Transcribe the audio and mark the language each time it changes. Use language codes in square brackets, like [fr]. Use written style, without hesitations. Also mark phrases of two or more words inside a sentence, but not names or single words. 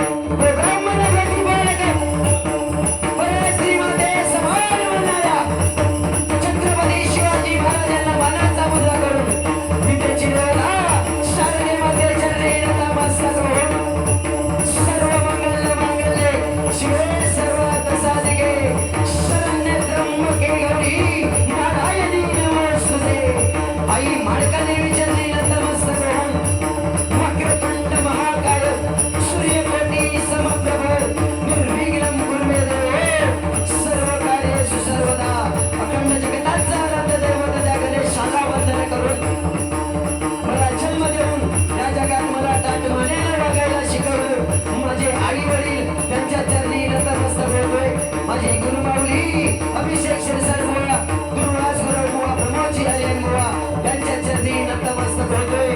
[mr] छत्रपती शिवाजी महाराजांना मानाचा मुद्रा करून विद्येची देवता शारदे माते चरणी नतमस्तक होऊन [sa] सर्व मंगल मांगल्ये शिवे सर्वार्थ साधिके शरण्ये त्र्यंबके गौरी नारायणी नमोस्तुते। [mr] आई माळका देवी चरणी नतमस्तक होऊन [sa] वक्रतुंड महाकाय सूर्यकोटी समप्रभ निर्विघ्नं कुरु देव सर्व कार्येषु सर्वदा [mr] अखंड जगताचा आराध्य दैवत त्या गणेशाला वंदन करून मला जन्म देऊन या जगात मला ताटमानेने वागायला शिकवलं माझे आई वडील त्यांच्या चरणी नतमस्तक होतोय। माझी गुरुमाऊली अभिषेक शिरसाट बुवा गुरुदास गुरुबुवा प्रमोदजी हरिहर बुवा त्यांच्या चरणी नतमस्तक होतोय।